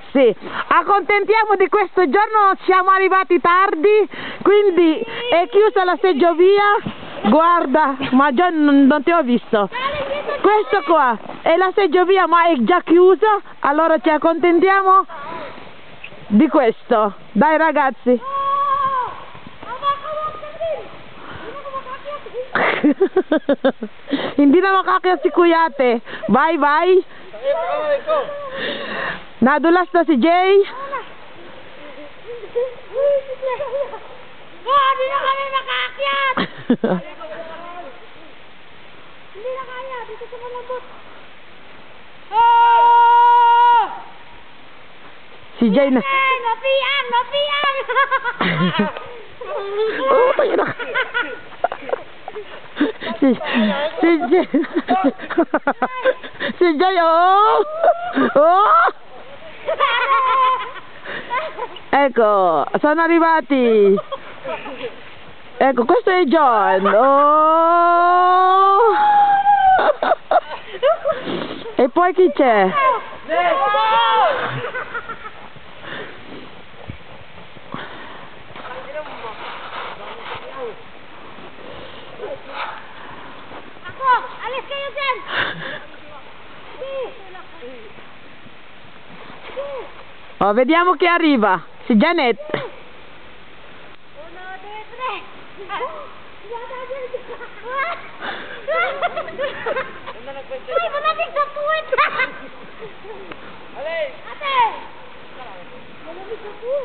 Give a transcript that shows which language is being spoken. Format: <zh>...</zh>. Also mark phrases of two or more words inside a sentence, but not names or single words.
<it>Sì, accontentiamo di questo giorno, siamo arrivati tardi, quindi è chiusa la seggiovia. Guarda, ma già non ti ho visto. Questo qua è la seggiovia, ma è già chiusa, allora ci accontentiamo di questo. Dai ragazzi.</it> <tl>Hindi na makakyat si Kuyate.</tl> <en>Bye bye.</en> <tl>Nadulas na si Jay. Hindi na kami makakyat. Hindi na kaya dito sa malambot. Si Jay na. Napiang! Oh, tayo na. Si Jay. Si Jay, oh. Oh.</tl> <it>Ecco, sono arrivati. Ecco, questo è John. Oh. E poi chi c'è?</it> <tl>Ako, alis kayo dyan.</tl> <it>Oh, vediamo chi arriva. Si Janet.</it> <tl>1, 2, 3. Ay, malamig sa puwet. Ate. Malamig sa puwet.</tl>